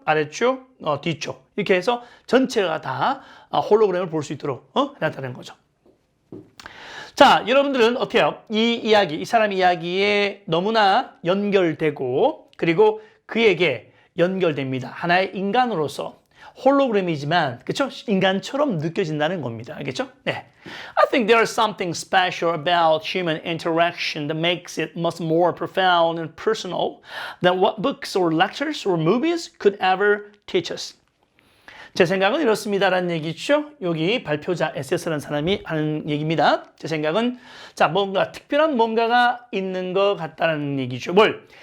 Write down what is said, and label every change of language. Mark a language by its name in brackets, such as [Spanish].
[Korean] 아래쪽, 뒤쪽. 이렇게 해서 전체가 다 홀로그램을 볼 수 있도록 해놨다는 거죠. 자, 여러분들은 어때요? 이 사람 이야기에 너무나 연결되고 그리고 그에게 연결됩니다. 하나의 인간으로서. 홀로그램이지만 그렇죠? 인간처럼 느껴진다는 겁니다. 알겠죠? 네. [English] I think there is something special about human interaction that makes it much more profound and personal than what books or lectures or movies could ever teach us. [Korean] 제 생각은 이렇습니다라는 얘기죠. 여기 발표자 SS라는 사람이 하는 얘기입니다. 제 생각은 자, 뭔가 특별한 뭔가가 있는 것 같다는 얘기죠. 뭘?